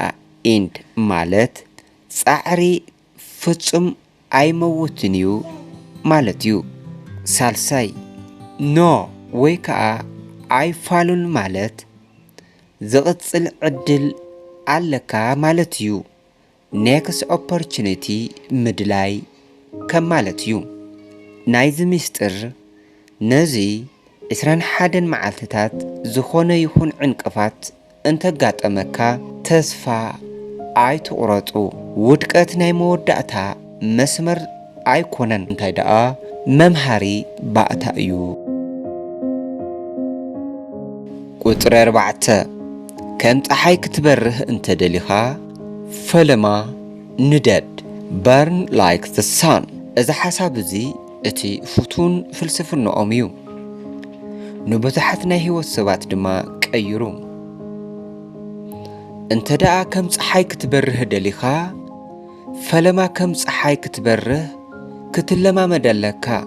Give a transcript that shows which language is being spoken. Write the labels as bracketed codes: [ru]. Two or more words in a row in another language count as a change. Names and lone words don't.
[ti] ኤንድ ማለት ጻዕሪ ፍጹም ኣይመውትን እዩ ማለት እዩ ሳልሳይ ኖ ወይከዓ ኣይፋሉን ማለት ዝቕጽል ዕድል ኣለካ ማለት እዩ [en] next opportunity [ti] ምድላይ ከም ማለት እዩ ናይዚ ምስጢር ነዚ 21 መዓልትታት ዝኾነ ይኹን ዕንቅፋት እንተጋጠመካ ተስፋ ኣይትቁረጡ ውድቀት ናይ መወዳእታ መስመር ኣይኮነን እንታይ ደኣ መምሃሪ ባእታ እዩ ቁጥሪ 4 ከም ፀሓይ ክትበርህ እንተደሊኻ ፈለማ ንደድ [en] burn like the sun [ti] እዚ ሓሳብ እዚ እቲ ፍቱን ፍልስፍናኦም እዩ ንብዙሓት ናይ ህይወት ሰባት ድማ ቀይሩ እንተ ደኣ ከም ፀሓይ ክትበርህ ደሊኻ ፈለማ ከም ፀሓይ ክትበርህ ክትለማመድ ኣለካ